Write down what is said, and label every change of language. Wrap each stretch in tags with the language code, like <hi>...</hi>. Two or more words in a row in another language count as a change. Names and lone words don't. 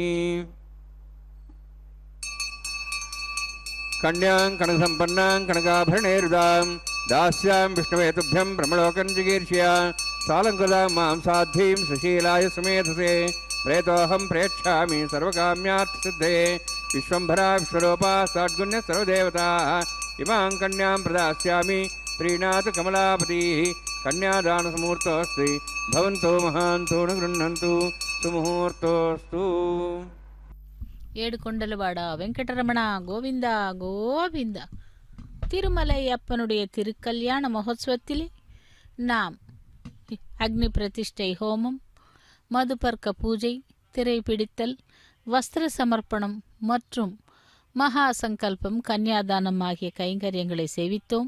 <sa>कन्यां कनकसम्पन्नां कनकाभरणैरुदां दास्यां विष्णवे तुभ्यं ब्रह्मलोकं जिगीर्ष्य सालङ्कृतां मां साध्वीं सुशीलाय सुमेधसे प्रेतोऽहं प्रेक्षामि सर्वकाम्यार्थसिद्धये विश्वम्भरा विश्वरूपा साड्गुण्य सर्वदेवताः इमां कन्यां प्रदास्यामि प्रीणातु कमलापतिः कन्यादानसमुहूर्तोऽस्ति भवन्तो महान्तो न गृह्णन्तु सुमुहूर्तोऽस्तु।</sa> <te>ఏడుకొండలవాడా వెంకటరమణా గోవిందా గోవిందా.</te> <ta>திருமலை அப்பனுடைய திருக்கல்யாண மகோத்சவத்திலே நாம் அக்னி பிரதிஷ்டை ஹோமம், மதுபர்க்க பூஜை, திரை பிடித்தல், வஸ்திர சமர்ப்பணம் மற்றும் மகா சங்கல்பம், கன்னியாதானம் ஆகிய கைங்கரியங்களை சேவித்தோம்.</ta>